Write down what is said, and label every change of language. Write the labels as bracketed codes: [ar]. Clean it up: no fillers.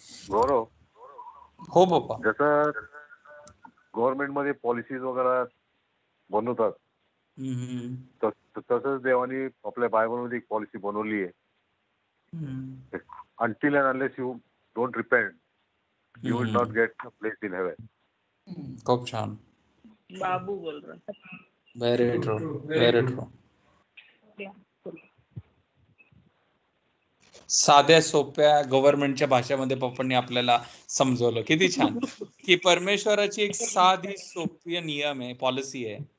[mr] गौरव, हो पप्पा. जसं गव्हर्नमेंटमध्ये पॉलिसीज वगैरे बनवतात, हम्म. तसंच देवाने आपल्या बायबलमध्ये एक पॉलिसी बनवली आहे. हम्म. [en] Until and unless you don't repent, you will not hmm. get a place in heaven. [mr] खूप छान. [hi] बाबू बोल रहा [en] Very true, very true. [mr] साध्या सोप्या गव्हर्नमेंटच्या भाषेमध्ये पप्पांनी आपल्याला समजवलं. किती छान की परमेश्वराची एक साधी सोपी नियम आहे, पॉलिसी आहे.